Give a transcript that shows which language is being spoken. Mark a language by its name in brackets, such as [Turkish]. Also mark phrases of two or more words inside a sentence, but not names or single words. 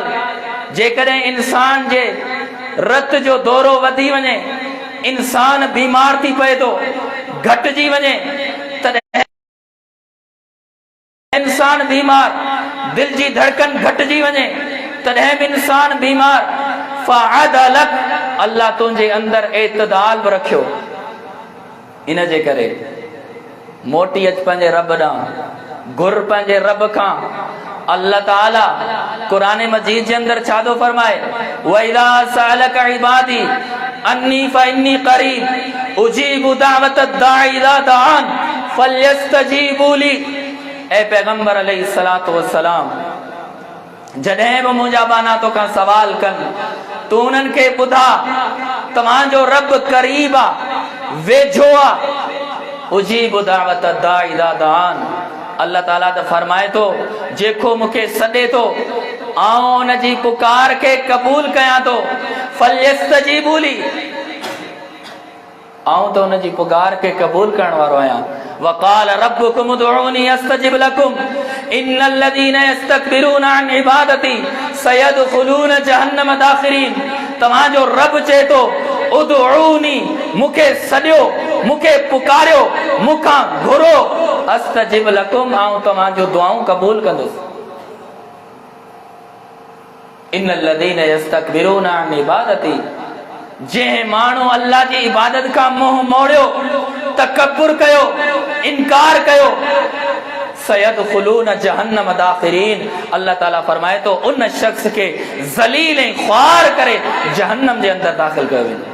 [Sindhi] जेकॾहिं इंसान जे रत जो दौरो वधी वञे, इंसान बीमार थी पए थो, घटिजी वञे, तॾहिं इंसान बीमार, दिल जी धड़कन घटिजी वञे, तॾहिं बि इंसान बीमार, फ़अदलक, अल्लाह तुंहिंजे अंदर एतदाल बि रखियो। इन जे करे मोटी अच पंहिंजे रब ॾांहुं, घुर पंहिंजे रब खां। अल्लाह ताला कुरान मजीद जे अंदर छा थो फरमाए, [Arabic] وإذا سألك عبادي عني فإني قريب أجيب دعوة الداع إذا دعان فليستجيبوا لي. [Sindhi] ए पैगंबर [Arabic] عليه الصلاة والسلام, [Sindhi] जॾहिं बि मुंहिंजा बाना तोखां सवाल कनि, तू उन्हनि खे ॿुधा तव्हांजो रब करीब आ, वेझो आ। [Arabic] أجيب دعوة الداع إذا دعان, [Sindhi] अल्लाह ताला त फरमाए थो, जेको मूंखे सॾे थो आउं उन जी पुकार खे क़बूल कयां थो। [Arabic] فليستجيبوا لي, [Sindhi] आउं तो उन जी पुकार के कबूल करण वारो आहियां। [Arabic] وقال ربكم ادعوني أستجب لكم إن الذين يستكبرون عن عبادتي سيدخلون جهنم داخرين. [Sindhi] तव्हांजो रब चए थो, उदऊनी, मूंखे सॾियो, मूंखे पुकारियो, मूंखां घुरो, [Arabic] أستجب لكم, [Sindhi] आउं तव्हांजो दुआऊं कबूल कंदुसि। [Arabic] إن الذين يستكبرون عن عبادتي, [Sindhi] जंहिं माण्हू अल्लाह जी इबादत खां मुंहुं मोड़ियो, तकब्बुर कयो, इनकार कयो, [Arabic] سيدخلون جهنم داخرين, [Sindhi] अल्लाह ताला फरमाए तो उन शख्स के ज़लील ऐं ख्वार करे जहन्नम जे अंदर दाखिल कयो वेंदो।